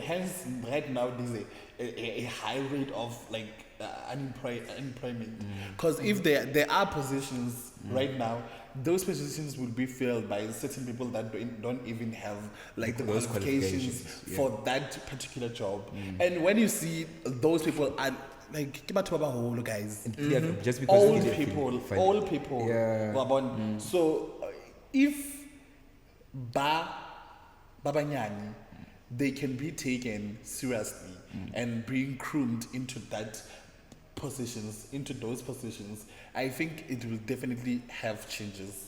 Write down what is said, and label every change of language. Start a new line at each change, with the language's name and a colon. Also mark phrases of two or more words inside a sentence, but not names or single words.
English: Hence, right now there's a high rate of like unemployment. Because if there are positions right now, those positions will be filled by certain people that don't even have like the qualifications for that particular job. And when you see those people are like
Southern Sotho: ke batho ba baholo,
English: guys. Just because Old they people, find- old people. Yeah. Wabona? So if babanyani, they can be taken seriously and being groomed into those positions, I think it will definitely have changes.